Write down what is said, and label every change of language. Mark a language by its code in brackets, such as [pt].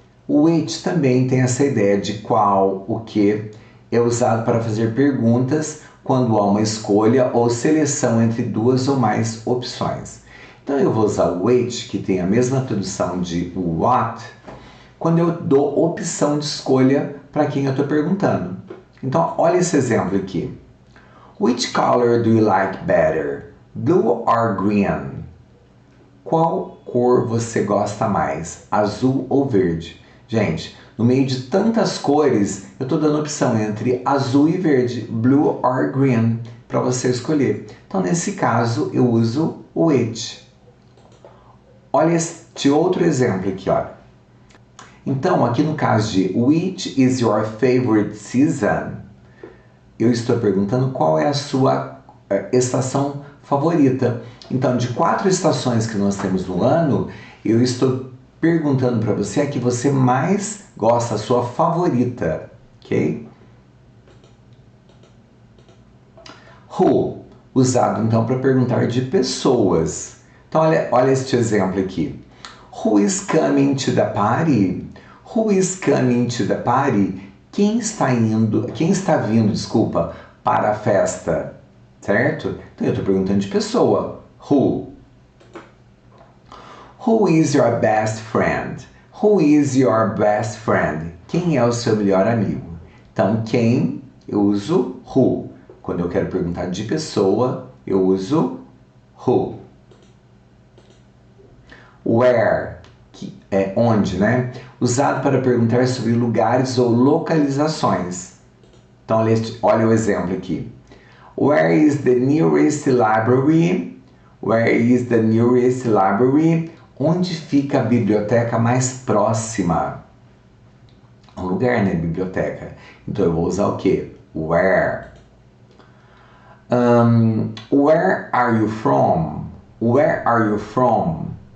[pt] Which também tem essa ideia de qual, o que, é usado para fazer perguntas quando há uma escolha ou seleção entre duas ou mais opções. Então eu vou usar which, que tem a mesma tradução de what, quando eu dou opção de escolha para quem eu estou perguntando. Então olha esse exemplo aqui. [en] Which color do you like better? Blue or green? [pt] Qual cor você gosta mais? Azul ou verde? Gente, no meio de tantas cores, eu estou dando opção entre azul e verde, [en] blue or green, [pt] para você escolher. Então, nesse caso, eu uso o which. Olha este outro exemplo aqui, olha. Então, aqui no caso de [en] which is your favorite season, [pt] eu estou perguntando qual é a sua estação favorita. Então, de 4 estações que nós temos no ano, eu estou perguntando para você a que você mais gosta, a sua favorita, ok? Who, usado então para perguntar de pessoas. Então, olha este exemplo aqui. [en] Who is coming to the party? Who is coming to the party? [pt] Quem está vindo, desculpa, para a festa, certo? Então eu estou perguntando de pessoa. Who? [en] Who is your best friend? Who is your best friend? [pt] Quem é o seu melhor amigo? Então, quem, eu uso who. Quando eu quero perguntar de pessoa, eu uso who. Where, que é onde, né? Usado para perguntar sobre lugares ou localizações. Então, olha o exemplo aqui. [en] Where is the nearest library? Where is the nearest library? [pt] Onde fica a biblioteca mais próxima? Um lugar, né? Biblioteca. Então eu vou usar o quê? Where. [en] Where are you from? Where are you from?